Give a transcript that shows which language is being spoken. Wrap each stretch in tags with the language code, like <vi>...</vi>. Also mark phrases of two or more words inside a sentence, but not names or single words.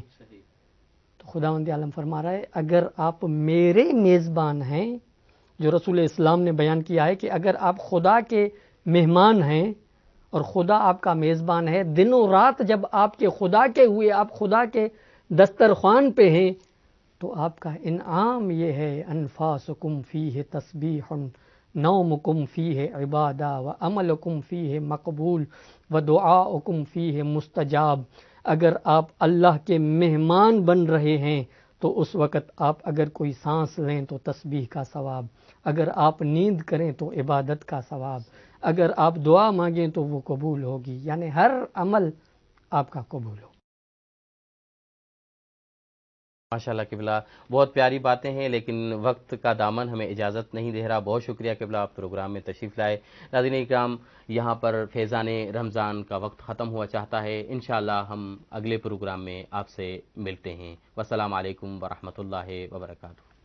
<ur>تو خداوند عالم فرما رہا ہے اگر آپ میرے میزبان ہیں، جو رسول اسلام نے بیان کیا ہے کہ اگر آپ خدا کے مہمان ہیں اور خدا آپ کا میزبان ہے، دن و رات جب آپ کے خدا کے ہوئے، آپ خدا کے دسترخوان پہ ہیں، تو آپ کا انعام یہ ہے</ur> <ar>انفاسکم فیہ تسبیح نومكم فيه عبادة وعملكم فيه مقبول ودعاؤكم فيه مستجاب.</ar> <ur>اگر آپ اللہ کے مہمان بن رہے ہیں تو اس وقت آپ اگر کوئی سانس لیں تو تسبیح کا ثواب، اگر آپ نیند کریں تو عبادت کا ثواب، اگر آپ دعا مانگیں تو وہ قبول ہوگی، یعنی ہر عمل آپ کا قبول ہو. ماشاءاللہ قبلہ، بہت پیاری باتیں ہیں، لیکن وقت کا دامن ہمیں اجازت نہیں دے رہا. بہت شکریہ قبلہ، آپ پروگرام میں تشریف لائے۔ ناظرین اکرام، یہاں پر فیضان رمضان کا وقت ختم ہوا چاہتا ہے. ان شاءاللہ ہم اگلے پروگرام میں آپ سے ملتے ہیں.</ur> <ar>والسلام عليكم ورحمة الله وبركاته.</ar>